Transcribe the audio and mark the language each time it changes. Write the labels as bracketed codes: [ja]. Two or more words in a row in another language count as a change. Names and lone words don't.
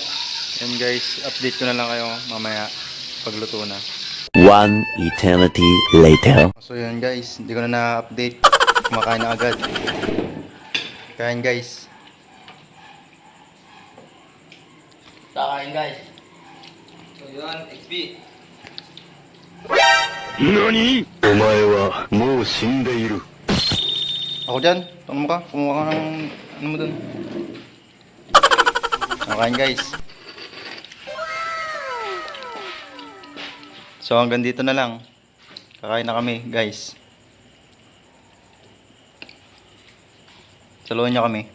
[tl] Ayun guys, update ko na lang kayo mamaya pagluto na. [en] One eternity later. [tl] So yun guys, hindi ko na na-update. Kumakain na agad. Kain guys. Kakain guys. So yun, XB. [ja] NANI?! お前はもう死んでいる。 [tl] Ako dyan, tanong mo ka, kumuha ka ng ano mo dun. Kain guys. So hanggang dito na lang. Kakain na kami guys. Saluhan niyo kami.